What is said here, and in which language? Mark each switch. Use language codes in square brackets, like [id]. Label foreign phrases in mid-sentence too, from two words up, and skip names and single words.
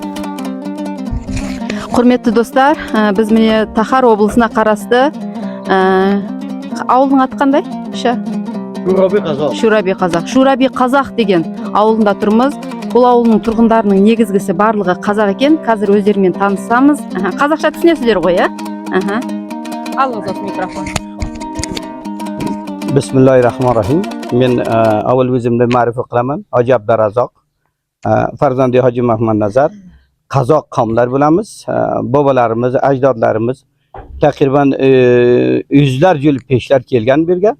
[kk] Құрметті достар, біз міне Тахар облысына қарасты ауылдың аты қандай? Шураби Қазақ. Шураби Қазақ деген ауылында тұрмыз. Бұл ауылның тұрғындарының негізгісі барлығы қазақ екен. Қазір өздерімен танысамыз. Қазақша түсінесіздер ғой, ә? Алыңыз микрофон. [uz] Bismillahirrahmanirrahim. Men avval o'zimni ma'rifa qilaman. Hoji Abdurazzoq, farzandi Hoji Mahmad Nazar. Qozoq qavmlar bo'lamiz. Bobolarimiz, ajdodlarimiz taqriban yuzlarcha yil peshlar kelgan bu yerga.